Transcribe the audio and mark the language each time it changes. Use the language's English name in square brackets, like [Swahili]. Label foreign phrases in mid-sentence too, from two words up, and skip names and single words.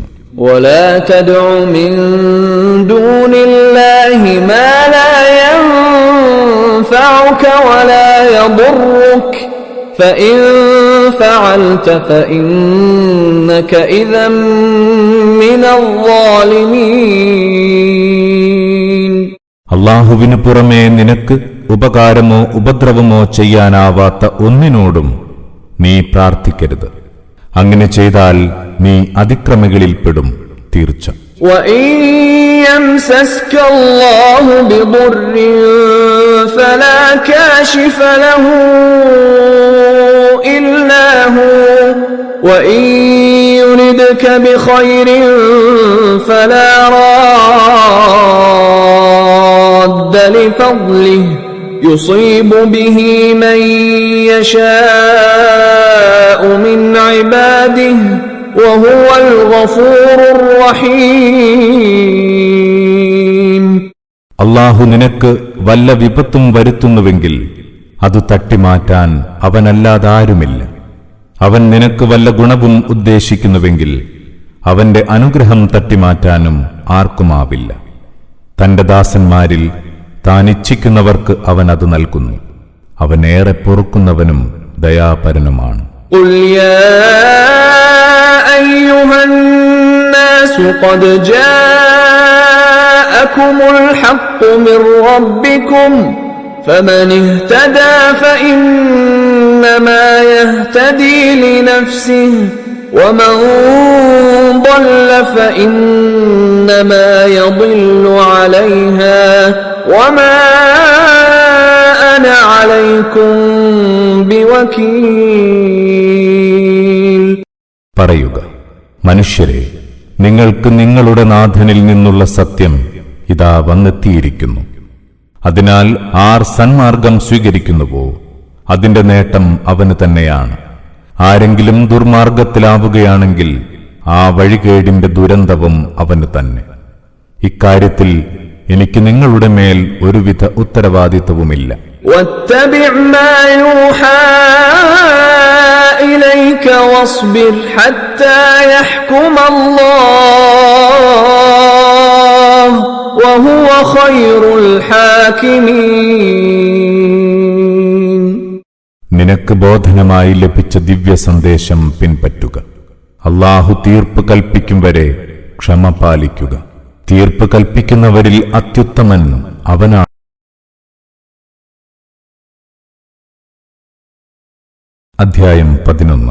[Arabic] ولا تدع من دون الله ما لا ينفعك ولا يضرك فإن فعلت فإنك إذا من الظالمين. [Malayalam] അല്ലാഹുവിന് പുറമേ നിനക്ക് ഉപകാരമോ ഉപദ്രവമോ ചെയ്യാനാവാത്ത ഒന്നിനോടും നീ പ്രാർത്ഥിക്കരുത്. അങ്ങനെ ചെയ്താൽ നീ അതിക്രമികളിൽപ്പെടും തീർച്ച. [Arabic] وَإِن يَمْسَسْكَ اللَّهُ بِضُرٍّ فَلَا كَاشِفَ لَهُ إِلَّا هُوَ وَإِن يُرِدْكَ بِخَيْرٍ فَلَا رَادَّ لِفَضْلِهِ يُصِيبُ بِهِ مَن يَشَاءُ مِنْ عِبَادِهِ وَهُوَ الْغَفُورُ الرَّحِيمُ. [Malayalam] അല്ലാഹു നിനക്ക് വല്ല വിപത്തും വരുത്തുന്നുവെങ്കിൽ അത് തട്ടിമാറ്റാൻ അവനല്ലാതാരുമില്ല. അവൻ നിനക്ക് വല്ല ഗുണവും ഉദ്ദേശിക്കുന്നുവെങ്കിൽ അവന്റെ അനുഗ്രഹം തട്ടിമാറ്റാനും ആർക്കുമാവില്ല. തന്റെ ദാസന്മാരിൽ താൻ ഇച്ഛിക്കുന്നവർക്ക് അവൻ അത് നൽകുന്നു. അവൻ ഏറെ പൊറുക്കുന്നവനും ദയാപരനുമാണ്. [Arabic] قُلْ يَا أَيُّهَا النَّاسُ قَدْ جَاءَكُمُ الْحَقُّ مِنْ رَبِّكُمْ فَمَنِ اهْتَدَى فَإِنَّمَا يَهْتَدِي لِنَفْسِهِ وَمَنْ ضَلَّ فَإِنَّمَا يَضِلُّ عَلَيْهَا وَمَا أَنَا عَلَيْكُمْ بِوَكِيلٍ. [Malayalam] പറയുക, മനുഷ്യരെ, നിങ്ങൾക്ക് നിങ്ങളുടെ നാഥനിൽ നിന്നുള്ള സത്യം ഇതാ വന്നെത്തിയിരിക്കുന്നു. അതിനാൽ ആർ സന്മാർഗം സ്വീകരിക്കുന്നുവോ അതിന്റെ നേട്ടം അവന് തന്നെയാണ്. ആരെങ്കിലും ദുർമാർഗത്തിലാവുകയാണെങ്കിൽ ആ വഴികേടിന്റെ ദുരന്തവും അവന് തന്നെ. ഇക്കാര്യത്തിൽ എനിക്ക് നിങ്ങളുടെ മേൽ ഒരുവിധ ഉത്തരവാദിത്വവുമില്ല. [Arabic] واتبع ما يوحى إليك واصبر حتى يحكم الله وهو خير الحاكمين. [Malayalam] നിനക്ക് ബോധനമായി ലഭിച്ച ദിവ്യ സന്ദേശം പിൻപറ്റുക. അല്ലാഹു തീർപ്പ് കൽപ്പിക്കും വരെ ക്ഷമ പാലിക്കുക. തീർപ്പ് കൽപ്പിക്കുന്നവരിൽ അത്യുത്തമൻ അവനാണ്. അധ്യായം 11.